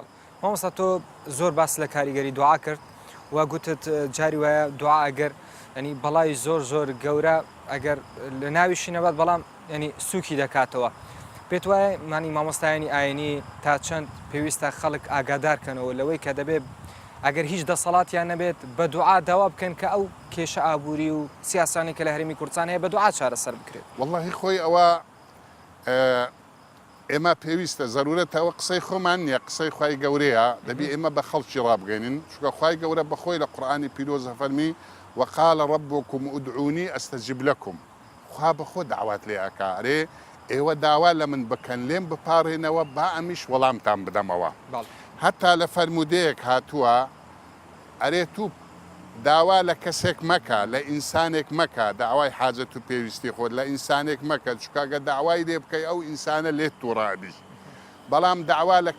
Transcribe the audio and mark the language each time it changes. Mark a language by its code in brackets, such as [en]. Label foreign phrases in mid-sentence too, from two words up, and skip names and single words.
[ckb] مامۆستا تۆ زۆر باس لە کاریگەری دوعا کرد و گوتت جاری وایە دوعا ئەگەر ینی بەڵای زۆر زۆر گەورە ئەگەر لە ناویشی نەبات بەڵام ینی سووکی دەکاتەوە پێت وایە مانی مامۆستایانی ئاینی تا چەند پێویستە خەڵک ئاگادارکەنەوە لەوەی کە دەبێت ئەگەر هیچ دەسەڵاتیان نەبێت بە دوعا داوا بکەن کە ئەو کێشە ئابووری و سیاسانی کە لە هەرێمی کوردستان هەیە بە دوعا چارەسەر بکرێت واللهی خۆی ئەوە ئێمە پێویستە زەرورەتەوە قسەی خۆمان نییە قسەی خوای گەورەیە دەبی ئێمە بە خەڵکی ڕابگەینن چونکە خوای گەورە بەخۆی لە قورئانی پیرۆزە فەرمی [ar] وقال ربكم ادعوني استجب لكم [ckb] خوا بەخۆ داوات لێ ئەکارێ ئێوە داوا لە من بکەن لێم بپارێنەوە با ئەمیش وەڵامتان بدەمەوە هەتا لە فەرمودەیەک هاتووە ئەرێ تو داوا لە کەسێک مەکە لە ئینسانێک مەکە داوای حاجەت و پێویستی خۆت لە ئینسانێک مەکە چکاگە داوای لێ بکەی ئەو ئینسانە لێت تووڕابی بەڵام داوا لە